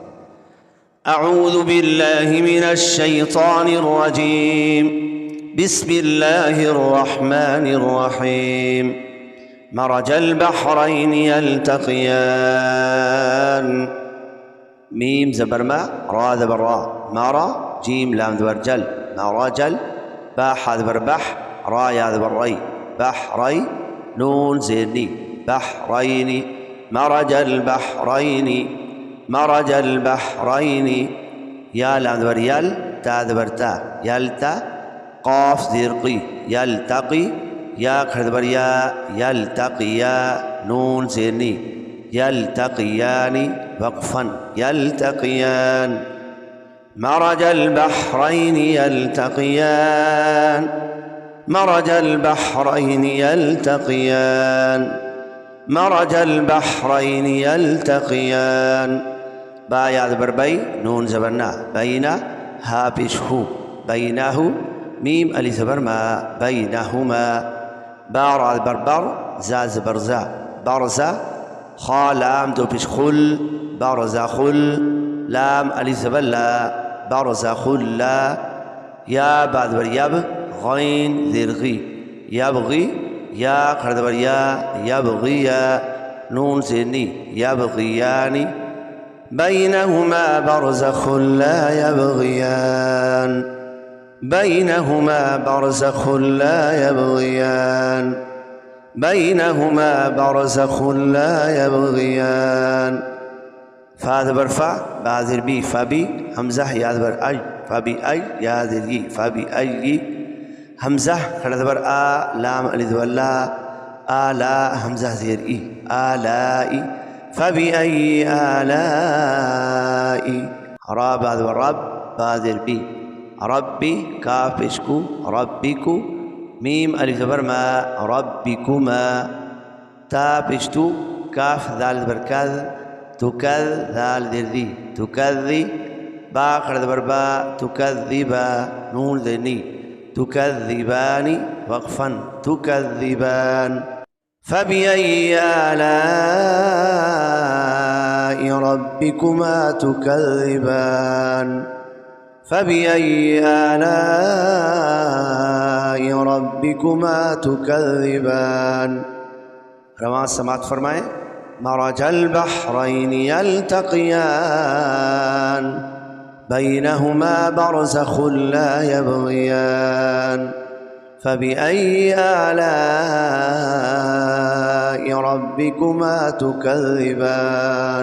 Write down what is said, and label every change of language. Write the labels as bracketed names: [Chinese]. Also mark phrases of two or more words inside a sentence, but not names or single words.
[Arabic] اعوذ باللہ من الشیطان الرجیم، بسم اللہ الرحمن الرحیم۔ مرج البحرین یلتقیان، میم زبر ما، را زبر را، مارا، جیم لام زبر جل، مرجل، با حا زبر بح، را یا زبر ری، بحری، نون زیرنی، بحرین، مرج البحرین، مرج البحرین، یا لام زبر یل، تا زبر تا، یلتا، قاف زیر قی، یلتقی، یا [Urdu] کھڑ زبر [Arabic] یا، یلتقیا، نون زیرنی، یلتقیانی، وقفا، یلتقیان، مرج البحرین یلتقیان، مرج البحرین یلتقیان، مرج البحرین یلتقیان، با یا زبر بی، نون زبر نا، بینا، ہا پیش ہو، بینہ، میم علی زبر ما، بینہما، با را زبر بر، زا زبر زا، برزا، خا لام [Urdu] دو پیش [Arabic] خل، برزا خل، لام علی زبر لا، برزا خل لا، یا با زبر یب، غین زیر غی، یبغی، یا [Urdu] کھڑ زبر [Arabic] یا، یبغیا، نون زیرنی، یبغیانی، بینہما برزخ لا یبغیان، بینہما برزخ لا یبغیان، بینہما برزخ لا یبغیان، فا زبر فا، با زیر بی، فبی، حمزہ یا زبر اج، فبی اج، یا زیر ی، فبی اجی، حمزہ [Urdu] کھڑا زبر [Arabic] آ، لام علی زبر لا، آلا، حمزہ زیر ای، آلائی، فبأي آلاء، را با زبر رب، با زیر بی، ربی، کاف اشکو، ربکو، میم علی زبر ما، ربکما، تا پشتو، کاف ذال زبر کذ، تکذ، ذال زیر ذی، تکذی، با [Urdu] کھڑا زبر [Arabic] با، تکذبا، نون زینی، تكذبان، وقفا، تكذبان، فبأي آلاء ربكما تكذبان، فبأي آلاء ربكما تكذبان۔ [Urdu] رواں سماعت فرمائیں۔ [Arabic] مرج البحرین یلتقیان، بینہما برزخ لا یبغیان، فبأي آلاء ربكما تكذبان۔